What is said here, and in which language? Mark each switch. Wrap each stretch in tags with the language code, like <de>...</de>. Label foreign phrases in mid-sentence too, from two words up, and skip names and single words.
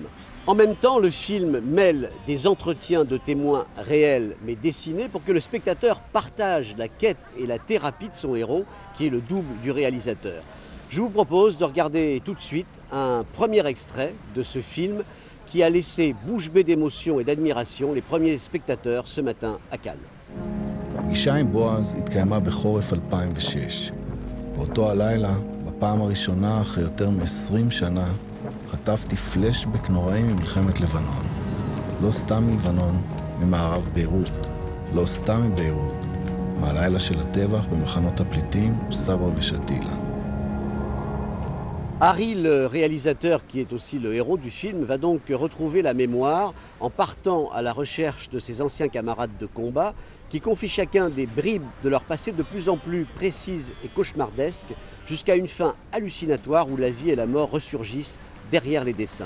<fr>En même temps, le film mêle des entretiens de témoins réels mais dessinés pour que le spectateur partage la quête et la thérapie de son héros, qui est le double du réalisateur. Je vous propose de regarder tout de suite un premier extrait de ce film qui a laissé bouche bée d'émotion et d'admiration les premiers spectateurs ce matin à Cannes.</fr> <he>הפגישה עם בועז התקיימה בחורף 2006. באותו הלילה, בפעם הראשונה אחרי יותר מ-20 שנה, חטפתי פלשבק נוראי ממלחמת לבנון. לא סתם מלבנון, ממערב ביירות. לא סתם מביירות, מהלילה של הטבח במחנות הפליטים סברה ושתילה.</he> <fr>Harry, le réalisateur qui est aussi le héros du film, va donc retrouver la mémoire en partant à la recherche de ses anciens camarades de combat qui confient chacun des bribes de leur passé de plus en plus précises et cauchemardesques jusqu'à une fin hallucinatoire où la vie et la mort ressurgissent derrière les dessins.</fr>